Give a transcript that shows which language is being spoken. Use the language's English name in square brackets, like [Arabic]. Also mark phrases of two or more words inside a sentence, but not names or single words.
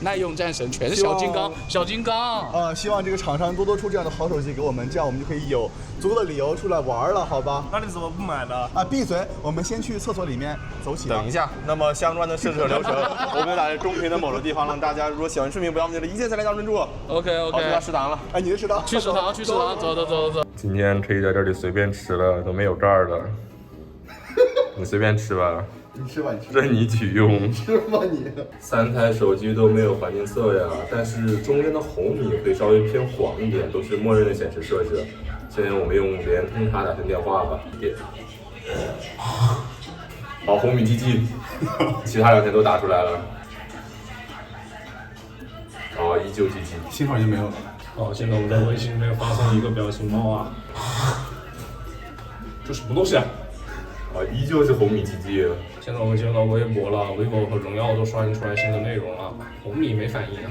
[Chinese] 耐用戰神，全是小金剛，小金剛。希望這個廠商多多出這樣的好手機給我們，這樣我們就可以有足夠的理由出來玩了，好吧？那你怎麼不買呢？閉嘴！我們先去廁所裡面走起。等一下，那麼相關的試車流程，我們在中屏的某個地方讓大家，如果喜歡視頻，不要忘記了一鍵3連加關注。 OK。好，去到食堂了。哎，你的食堂。去食堂，走。今天可以在這裡隨便吃了，都沒有蓋的。你隨便吃吧。你吃吧，任你取用。吃吧你。 3 台手機都沒有環境測呀，但是中間的紅米會稍微偏黃一點，都是默認的顯示設置。現在我們用聯通卡打通電話吧。好，紅米 GG，其他2台都打出來了。依舊 GG，信號已經沒有了。好，現在我們在微信裡面發送一個表情包啊。這什麼東西啊？依舊是紅米 GG。現在我們接到微博了，vivo 和榮耀都刷新出來新的內容了，紅米沒反應啊。